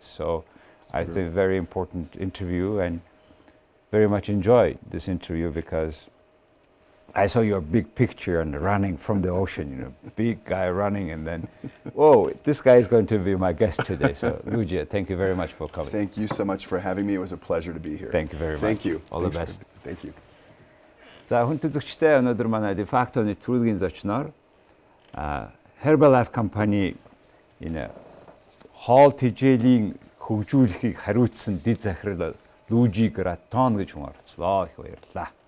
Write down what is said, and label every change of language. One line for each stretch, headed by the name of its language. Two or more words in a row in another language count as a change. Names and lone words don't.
English: So I think very important interview, and very much enjoyed this interview because I saw your big picture and running from the ocean, big guy running, and then, whoa, this guy is going to be my guest today. So, Luigi, thank you very much for coming. Thank you so much for having me. It was a pleasure to be here. Thank you very much. Thank you. All the best. Thank you.
Mongolian: За, хүн төлөвчтэй өнөөдөр манай Defacto нэвтрүүлгийн зочноор Herbalife компани энэ хоол тэжээлийн хөгжүүлэхийг хариуцсан дэд захирал Luigi Gratton гэж хүн орцлоо. Их баярлалаа.